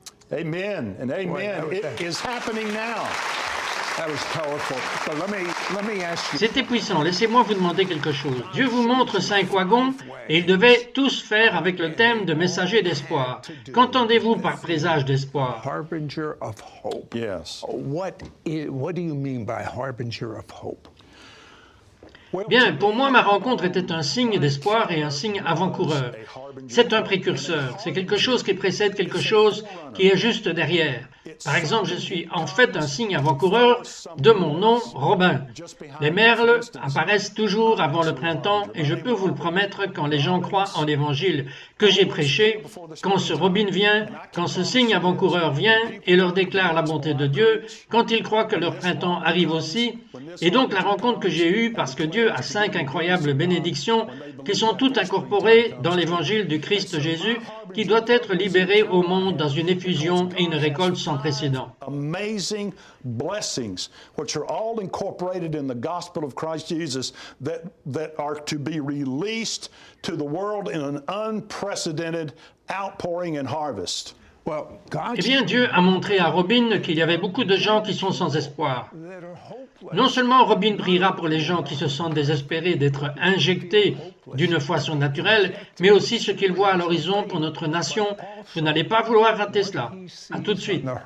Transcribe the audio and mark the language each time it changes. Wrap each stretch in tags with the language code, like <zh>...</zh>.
<en>Amen and amen. It is happening now. That was powerful. But let me ask you.</en> <fr>C'était puissant. Laissez-moi vous demander quelque chose. Dieu vous montre 5 wagons et ils devaient tous faire avec le thème de messager d'espoir. Qu'entendez-vous par présage d'espoir?</fr> <en>Harbinger of hope. Yes. What do you mean by harbinger of hope?</en> <fr>Bien, pour moi, ma rencontre était un signe d'espoir et un signe avant-coureur. C'est un précurseur, c'est quelque chose qui précède quelque chose qui est juste derrière. Par exemple, je suis en fait un signe avant-coureur de mon nom, Robin. Les merles apparaissent toujours avant le printemps et je peux vous le promettre quand les gens croient en l'évangile que j'ai prêché, quand ce Robin vient, quand ce signe avant-coureur vient et leur déclare la bonté de Dieu, quand ils croient que leur printemps arrive aussi. Et donc la rencontre que j'ai eue, parce que Dieu a 5 incroyables bénédictions qui sont toutes incorporées dans l'évangile du Christ Jésus, qui doit être libéré au monde dans une effusion et une récolte sans précédent.</fr> <en>Amazing blessings, which are all incorporated in the gospel of Christ Jesus, that are to be released to the world in an unprecedented outpouring and harvest.</en> <fr>Eh bien, Dieu a montré à Robin qu'il y avait beaucoup de gens qui sont sans espoir. Non seulement Robin priera pour les gens qui se sentent désespérés d'être injectés d'une foi surnaturelle, mais aussi ce qu'il voit à l'horizon pour notre nation. Vous n'allez pas vouloir rater cela. À tout de suite.</fr>